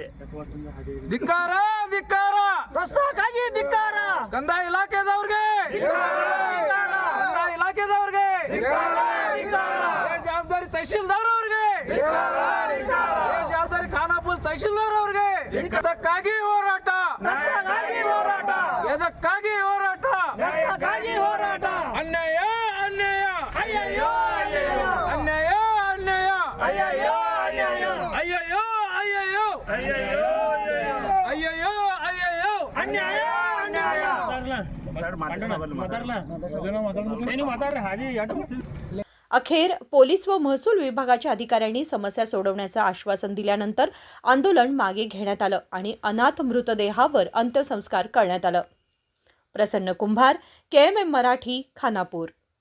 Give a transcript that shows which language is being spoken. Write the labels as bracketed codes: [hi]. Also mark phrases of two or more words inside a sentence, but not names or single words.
[kn] ಧಿಕ್ಕಾರ ಧಿಕ್ಕಾರ ರಸ್ತಾಗಾಗಿ ಧಿಕ್ಕಾರ ಕಂದಾಯ ಇಲಾಖೆದವ್ರಿಗೆ ಕಂದಾಯ ಇಲಾಖೆದವ್ರಿಗೆ ಜವಾಬ್ದಾರಿ ತಹಶೀಲ್ದಾರ್ ಅವ್ರಿಗೆ ಜವಾಬ್ದಾರಿ ಖಾನಾಪುರ ತಹಶೀಲ್ದಾರ್ ಅವ್ರಿಗೆ ಇದಕ್ಕಾಗಿ ಹೋರಾಟ ಎದಕ್ಕಾಗಿ ಹೋರಾಟ ಅನ್ಯಾಯ ಅನ್ಯಾಯ ಅಯ್ಯಯ್ಯೋ ಅನ್ಯಾಯ ಅನ್ಯಾಯ ಅಯ್ಯಯ್ಯೋ ಅಯ್ಯಯ್ಯೋ ಅಯ್ಯಯ್ಯೋ ಅಯ್ಯಯ್ಯೋ ಅಯ್ಯಯ್ಯೋ ಅಯ್ಯಯ್ಯೋ ಅನ್ಯಾಯ ಅನ್ಯಾಯ [mr] अखेर पोलीस व महसूल विभागाच्या अधिकाऱ्यांनी समस्या सोडवण्याचं आश्वासन दिल्यानंतर आंदोलन मागे घेण्यात आलं आणि अनाथ मृतदेहावर अंत्यसंस्कार करण्यात आलं। प्रसन्न कुंभार, KMM मराठी, खानापूर।